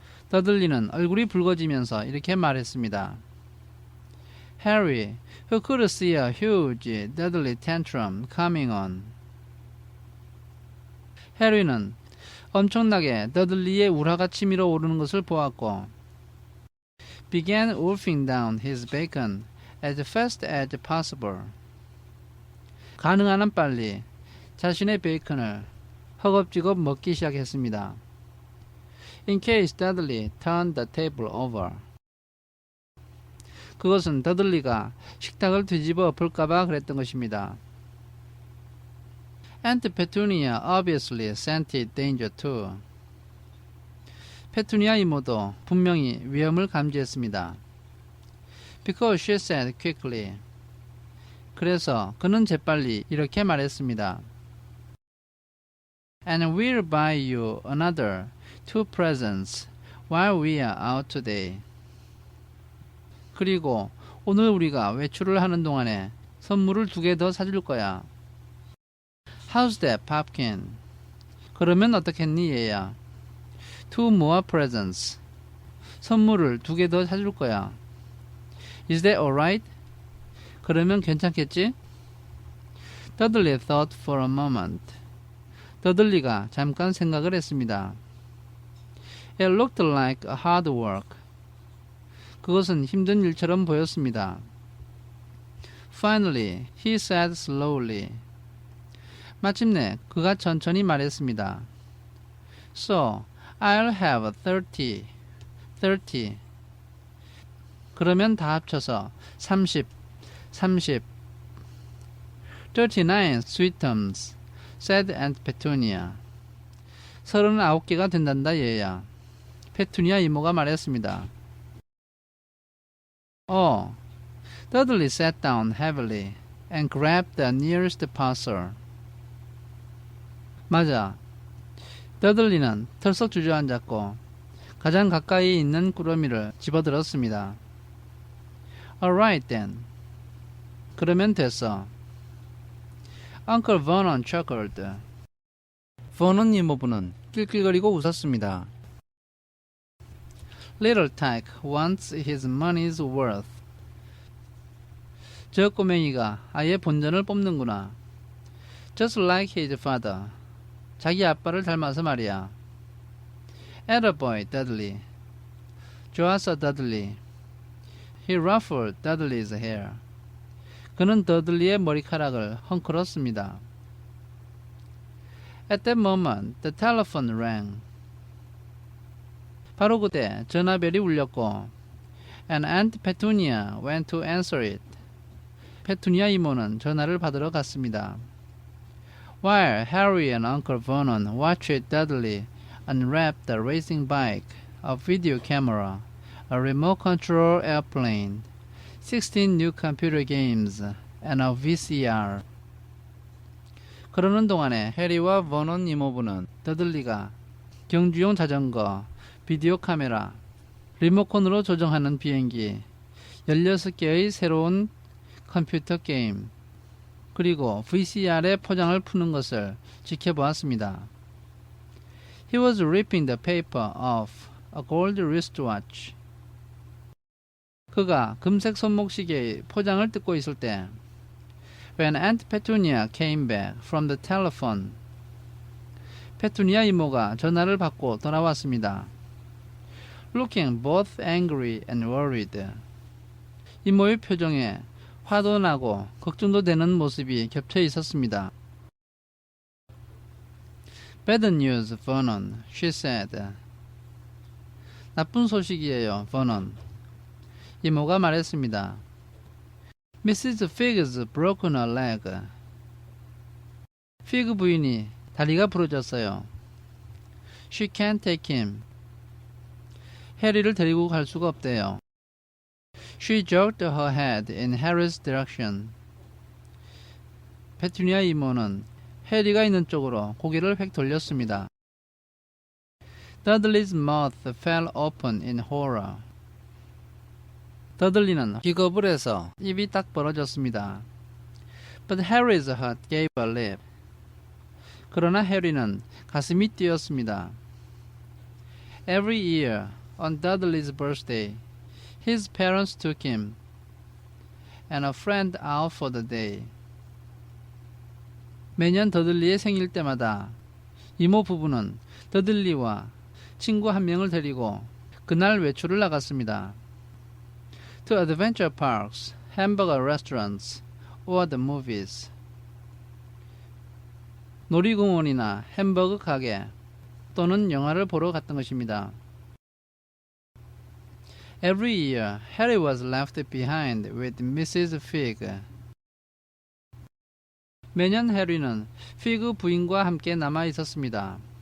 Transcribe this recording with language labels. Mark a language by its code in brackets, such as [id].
[ko] 더들리는 얼굴이 붉어지면서 이렇게 말했습니다. [en] Harry, who could see a huge Dudley tantrum coming on. [ko] 해리는 엄청나게 더들리의 우라가 치밀어 오르는 것을 보았고 [en] began wolfing down his bacon as fast as possible. [ko] 가능한 한 빨리 자신의 베이컨을 허겁지겁 먹기 시작했습니다. [en] In case Dudley turned the table over. [ko] 그것은 더들리가 식탁을 뒤집어 엎을까봐 그랬던 것입니다. [en] Aunt Petunia obviously scented danger too. [ko] 페투니아 이모도 분명히 위험을 감지했습니다. [en] Because she said quickly. [ko] 그래서 그는 재빨리 이렇게 말했습니다. [en] And we'll buy you another 2 presents while we are out today. [ko] 그리고 오늘 우리가 외출을 하는 동안에 선물을 2개 더 사줄 거야. [en] How's that, Popkin? [ko] 그러면 어떻겠니, 얘야? [en] 2 more presents. [ko] 선물을 2개 더 사줄 거야. [en] Is that alright? [ko] 그러면 괜찮겠지? [en] Dudley thought for a moment. [ko] 더들리가 잠깐 생각을 했습니다. [en] It looked like a hard work. [ko] 그것은 힘든 일처럼 보였습니다. [en] Finally, he said slowly. [ko] 마침내 그가 천천히 말했습니다. [en] So, I'll have 30. [ko] 그러면 다 합쳐서 30. [en] 39 sweetums, said Aunt Petunia. [ko] 39개가 된단다 얘야. 페투니아 이모가 말했습니다. [en] Dudley sat down heavily and grabbed the nearest parcel. [ko] 맞아. 더들리는 털썩 주저앉았고 가장 가까이 있는 꾸러미를 집어들었습니다. [en] Alright then. [ko] 그러면 됐어. [en] Uncle Vernon chuckled. [ko] 버넌 이모부는 낄낄거리고 웃었습니다. [en] Little Tyke wants his money's worth. [ko] 저 꼬맹이가 아예 본전을 뽑는구나. [en] Just like his father. [ko] 자기 아빠를 닮아서 말이야. [en] Attaboy, Dudley. [ko] 좋았어, [en] Dudley. He ruffled Dudley's hair. [ko] 그는 더들리의 머리카락을 헝클었습니다. [en] At that moment, the telephone rang. [ko] 바로 그때 전화벨이 울렸고 [en] and Aunt Petunia went to answer it. [ko] 페투니아 이모는 전화를 받으러 갔습니다. [en] While Harry and Uncle Vernon watched Dudley unwrap the racing bike, a video camera, a remote control airplane, 16 new computer games, and a VCR. [ko] 그러는 동안에 해리와 버넌 이모부는 더들리가 경주용 자전거, 비디오 카메라, 리모컨으로 조정하는 비행기, 16개의 새로운 컴퓨터 게임, 그리고 VCR의 포장을 푸는 것을 지켜보았습니다. [en] He was ripping the paper off a gold wristwatch. [ko] 그가 금색 손목시계의 포장을 뜯고 있을 때 [en] When Aunt Petunia came back from the telephone. [ko] 페투니아 이모가 전화를 받고 돌아왔습니다. [en] Looking both angry and worried. [ko] 이모의 표정에 화도 나고 걱정도 되는 모습이 겹쳐 있었습니다. [en] Bad news, Vernon, she said. [ko] 나쁜 소식이에요, 버넌. 이모가 말했습니다. Mrs. [en] Figg's broken her leg. [ko] 피그 부인이 다리가 부러졌어요. [en] She can't take him. [ko] 해리를 데리고 갈 수가 없대요. [en] She jerked her head in Harry's direction. [ko] 페투니아 이모는 해리가 있는 쪽으로 고개를 획 돌렸습니다. [en] Dudley's mouth fell open in horror. [ko] 더들리는 기겁을 해서 입이 딱 벌어졌습니다. [en] But Harry's heart gave a leap. [ko] 그러나 해리는 가슴이 뛰었습니다. [en] Every year, on Dudley's birthday, his parents took him and a friend out for the day. [ko] 매년 더들리의 생일 때마다 이모 부부는 더들리와 친구 한 명을 데리고 그날 외출을 나갔습니다. [en] To adventure parks, hamburger restaurants, or the movies. [ko] 놀이공원이나 햄버거 가게 또는 영화를 보러 갔던 것입니다. [en] Every year, Harry was left behind with Mrs. Figg. [ko] 매년 해리는 피그 부인과 함께 남아 있었습니다.